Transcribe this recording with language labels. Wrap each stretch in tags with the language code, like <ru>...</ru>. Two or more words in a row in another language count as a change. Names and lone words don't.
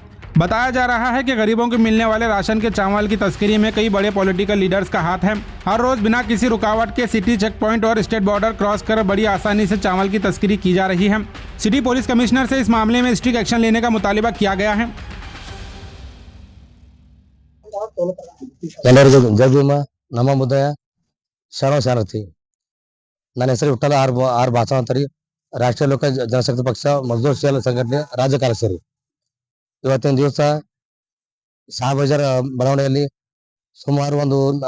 <hi>बताया जा रहा है कि गरीबों को मिलने वाले राशन के चावल की तस्करी में कई बड़े</hi> <en>political leaders</en> <hi>का हाथ है। हर रोज बिना किसी रुकावट के</hi> <en>city check point</en> <hi>और</hi> <en>state border cross</en> <hi>कर बड़ी आसानी से चावल की तस्करी की जा रही है।</hi> <en>city police commissioner</en> <hi>से इस मामले में</hi> <en>strict action</en> <hi>लेने का मुतालिबा किया गया है।</hi> <kn>ಎಲ್ಲರಿಗೂ ಜೈ ಭೀಮ ನಮ್ಮ ಮುದ್ದಯ ಶರಣತಿ ನನ್ನ ಹೆಸರು ವಿಠ್ಠಲ ಆರ್ ಬಾಚಾ ಅಂತಾರಿ ರಾಷ್ಟ್ರೀಯ ಲೋಕ ಜನಶಕ್ತಿ ಪಕ್ಷ ಮಜ್ದೂರ್ ಸೇಲ್ ಸಂಘಟನೆ ರಾಜ್ಯ ಕಾರ್ಯದರ್ಶಿ ಇವತ್ತಿನ ದಿವಸ ಶಾಹಬಜಾರ್ ಬಡಾವಣೆಯಲ್ಲಿ ಸುಮಾರು ಒಂದು</kn>